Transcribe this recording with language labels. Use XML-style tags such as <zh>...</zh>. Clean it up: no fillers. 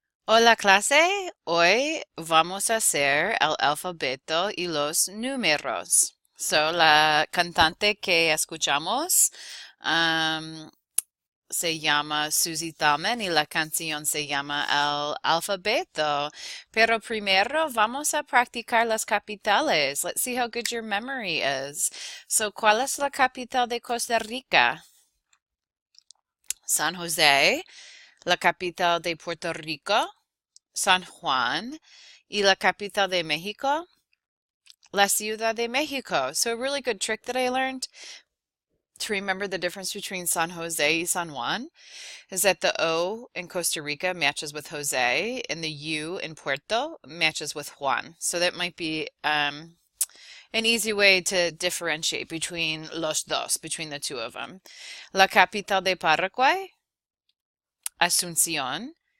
<es>Hola clase, hoy vamos a hacer el alfabeto y los números. La cantante que escuchamos am, se llama Susie Tallman y la canción se llama El Alfabeto. Pero primero vamos a practicar las capitales.</es> <en>Let's see how good your memory is.</en> <es>¿Cuál es la capital de Costa Rica? San José. La capital de Puerto Rico. San Juan, y la capital de México, la Ciudad de México.</es> <en>So a really good trick that I learned to remember the difference between San Jose y San Juan is that the O in Costa Rica matches with Jose and the U in Puerto matches with Juan. So that might be an easy way to differentiate between</en> <es>los dos,</es> <en>between the two of them.</en> <es>La capital de Paraguay, Asunción.</es>